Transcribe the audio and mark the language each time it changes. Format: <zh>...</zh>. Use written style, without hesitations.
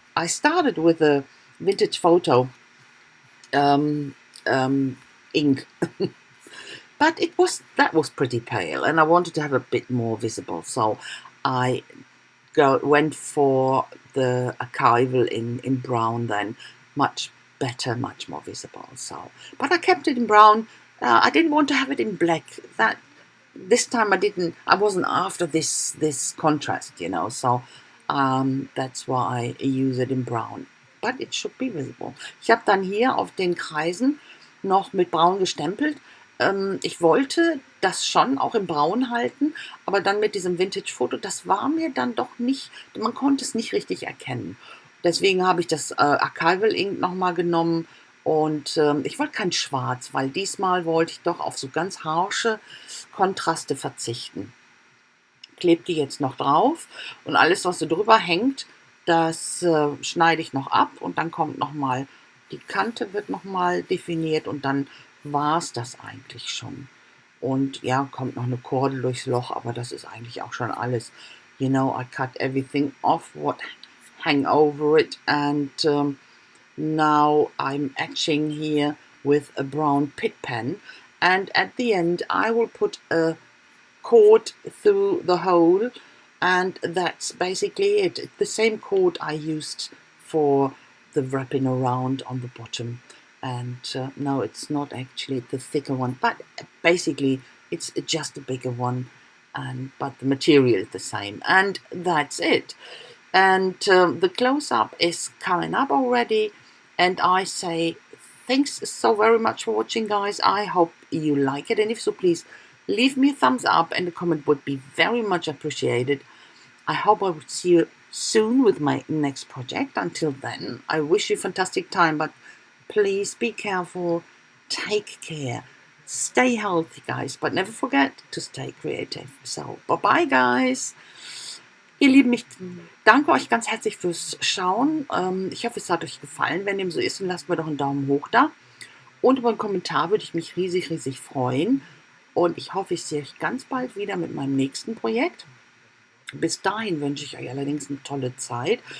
<en>I started with a vintage photo ink, but that was pretty pale, and I wanted to have a bit more visible, so I went for the archival in brown, then much better, much more visible. So, but I kept it in brown. I didn't want to have it in black. This time I wasn't after this contrast, you know. So that's why I use it in brown. But it should be visible.</en> <de>Ich habe dann hier auf den Kreisen noch mit braun gestempelt. Ich wollte das schon auch in braun halten, aber dann mit diesem Vintage-Foto, das war mir dann doch nicht, man konnte es nicht richtig erkennen. Deswegen habe ich das Archival Ink nochmal genommen, und ich wollte kein Schwarz, weil diesmal wollte ich doch auf so ganz harsche Kontraste verzichten. Klebe die jetzt noch drauf, und alles, was so drüber hängt, das schneide ich noch ab, und dann kommt nochmal, die Kante wird nochmal definiert, und dann war es das eigentlich schon. Und ja, kommt noch eine Kordel durchs Loch, aber das ist eigentlich auch schon alles.</de> <en>You know, I cut everything off what hang over it, and now I'm etching here with a brown pit pen, and at the end I will put a cord through the hole, and that's basically it. The same cord I used for the wrapping around on the bottom. And no, it's not actually the thicker one, but basically it's just a bigger one, but the material is the same, and that's it. And the close-up is coming up already, and I say thanks so very much for watching, guys. I hope you like it, and if so, please leave me a thumbs up, and a comment would be very much appreciated. I hope I will see you soon with my next project. Until then, I wish you a fantastic time, but please be careful, take care, stay healthy, guys, but never forget to stay creative. So, bye-bye, guys.</en> <de>Ihr Lieben, ich danke euch ganz herzlich fürs Schauen. Ich hoffe, es hat euch gefallen. Wenn dem so ist, dann lasst mir doch einen Daumen hoch da. Und über einen Kommentar würde ich mich riesig freuen. Und ich hoffe, ich sehe euch ganz bald wieder mit meinem nächsten Projekt. Bis dahin wünsche ich euch allerdings eine tolle Zeit.</de>